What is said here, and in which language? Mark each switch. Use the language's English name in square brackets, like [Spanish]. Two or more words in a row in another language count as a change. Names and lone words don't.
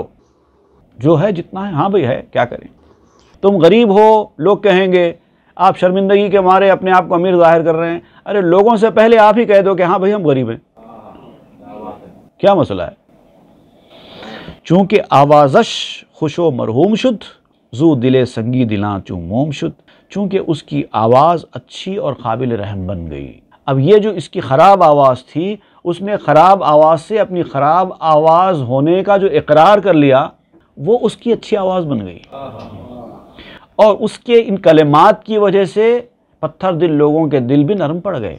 [Urdu] جو ہے جتنا ہے، ہاں بھئی ہے، کیا کریں. تم غریب ہو، لوگ کہیں گے، آپ شرمندگی کے مارے اپنے آپ کو امیر ظاہر کر رہے ہیں. ارے لوگوں سے پہلے آپ ہی کہہ دو کہ ہاں بھئی ہم غریب ہیں، کیا مسئلہ ہے. [Persian] چونکہ آوازش خوش و مرحوم شد زو دل سنگی دلاں چوں موم شد. [Urdu] چونکہ اس کی آواز اچھی اور قابل رحم بن گئی. اب یہ جو اس کی خراب آواز تھی، اس نے خراب آواز سے اپنی خراب آواز ہونے کا جو اقرار کر لیا، وہ اس کی اچھی آواز بن گئی. اور اس کے ان کلمات کی وجہ سے پتھر دل لوگوں کے دل بھی نرم پڑ گئے.